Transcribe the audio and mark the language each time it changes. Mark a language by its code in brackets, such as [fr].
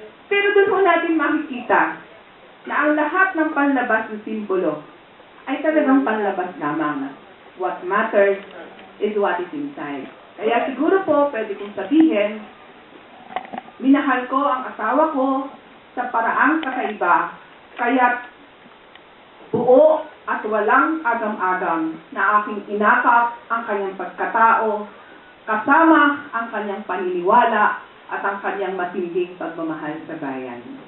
[tl] Pero doon po natin makikita na ang lahat ng panlabas ng simbolo ay talagang panlabas lamang. [en] What matters is what is inside. [tl] Kaya siguro po, pwede kong sabihin, minahal ko ang asawa ko sa paraang kakaiba, kaya buo at walang agam-agam na aking inakap ang kanyang pagkatao, kasama ang kanyang paniniwala at ang kanyang matinding pagmamahal sa bayan.